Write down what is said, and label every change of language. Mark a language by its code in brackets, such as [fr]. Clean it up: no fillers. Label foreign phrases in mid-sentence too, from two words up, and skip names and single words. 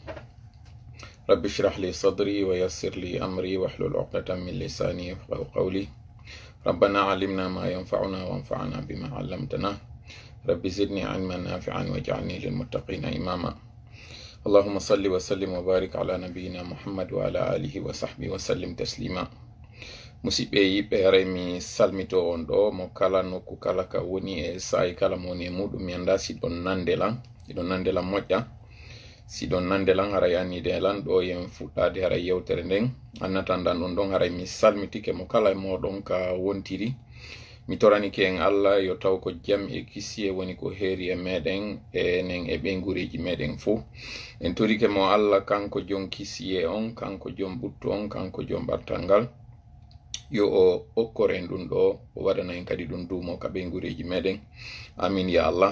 [ar] رب اشرح لي صدري ويسر لي أمري واحلل عقدة من لساني يفقهوا قولي. ربنا علمنا ما ينفعنا وانفعنا بما علمتنا. رب زدني علما نافعا واجعلني للمتقين إماما. اللهم صل وسلم وبارك على نبينا محمد وعلى آله وصحبه وسلم تسليما. [ff] musidɓe yiɓɓe haray mi salmito on ɗo mo kala nokku kala ka woni e sa'i kala mo woni e muɗum mi anda si ɗon nandelan iɗon nandelan moƴƴa si ɗon nandelan haray annidelan ɗo yen fuɗɗade haray yewtere nden annatandan ɗon ɗon haray mi salmitike mo kala e moɗon ka wontiri mi toranike en Allah yo taw ko jam e kisiye woni ko heeri e meɗen enen e ɓeygureji meɗen fo en torike mo Allah kanko jon kisiye on, kanko jon ɓuttu on, kanko jon ɓartal ngal, yo o okkoren ɗum ɗo o waɗana en kadi ɗum dumo ka ɓeygureji meɗen, [ar] آمين يا الله.